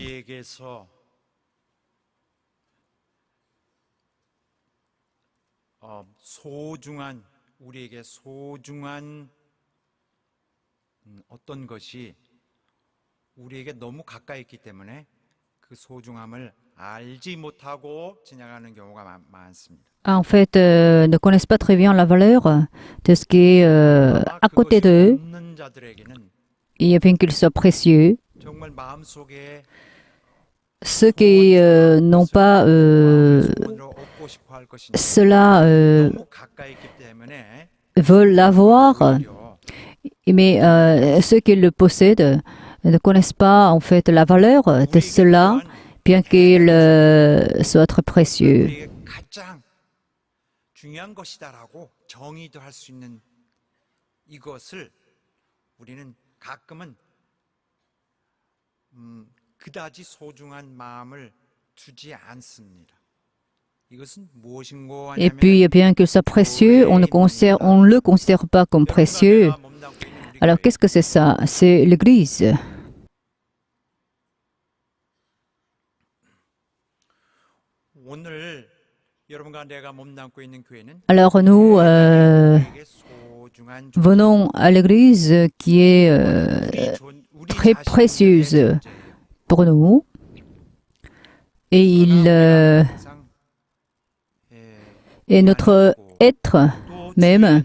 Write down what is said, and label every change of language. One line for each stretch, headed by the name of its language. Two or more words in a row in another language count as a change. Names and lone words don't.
Korean: 우리에게 너무 가까이 있기 때문에 그 소중함을 알지 못하고 지나가는 경우가 많습니다.
French: en fait, ne connaissent pas très bien la valeur de ce qui est à côté d'eux, et bien qu'il soit précieux. Ceux qui n'ont pas cela veulent l'avoir, mais ceux qui le possèdent ne connaissent pas en fait la valeur de cela, bien qu'il soit très précieux.
Korean: 중요한 것이다라고 정의도 할 수 있는 이것을 우리는 가끔은 그다지 소중한 마음을 두지 않습니다.
French: Et puis, bien qu'il soit précieux, on ne le considère pas comme précieux. Alors, qu'est-ce que c'est ça? C'est l'Église. Alors nous venons à l'Église qui est très précieuse pour nous et et notre être même.